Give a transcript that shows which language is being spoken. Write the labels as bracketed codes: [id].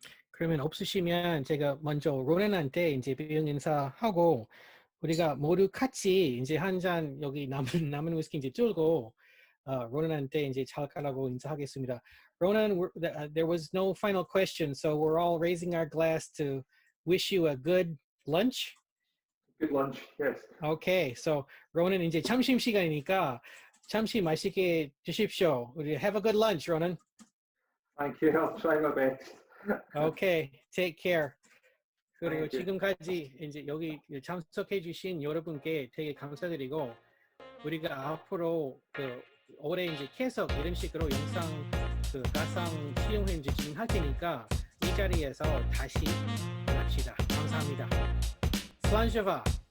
[ko] 그러면 없으시면 제가 먼저 로넌한테 이제 배경 인사하고 우리가 모두 같이 이제 한 잔 여기 남은 위스키 이제 쫄고 로넌한테 이제 잘 가라고 인사하겠습니다. [en] Ronan, there was no final question, so we're all raising our glass to wish you a good lunch. Good lunch, yes. [ko] Okay, so Ronan 이제 점심 시간이니까 잠시 맛있게 드십시오. [en] Have a good lunch, Ronan. Thank you. I'll try my best. Okay, take care. [ko] 그리고 [en] Thank you. [ko] 지금까지 이제 여기 참석해주신 여러분께 되게 감사드리고 우리가 앞으로 그 올해 이제 계속 이런 식으로 영상 그 가상 채용을 이제 진행할 테니까 이 자리에서 다시 만납시다. 감사합니다. 슬란시바.